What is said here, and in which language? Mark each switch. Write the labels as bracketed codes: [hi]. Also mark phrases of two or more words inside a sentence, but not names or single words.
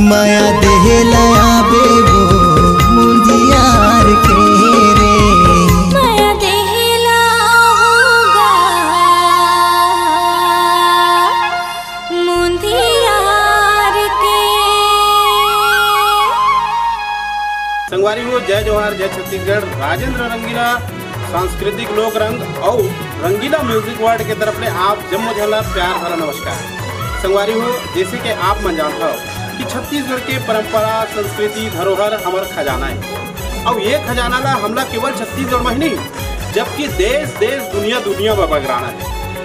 [hne] माया देहलाया बेबो मुंदियार के रे, माया देहला होगा मुंदियार के। संगवारी हो जय जोहार जय छत्तीसगढ़। राजेंद्र रंगीला सांस्कृतिक लोक रंग और रंगीला म्यूजिक वर्ल्ड के तरफ से आप जम्मो झला प्यार भरा नमस्कार। संगवारी हो जैसे कि आप मन जानता हो कि छत्तीसगढ़ के परंपरा संस्कृति धरोहर हमार खजाना है, और ये खजाना ला हमला केवल छत्तीसगढ़ में ही नहीं जबकि देश देश दुनिया दुनिया में बगराना है।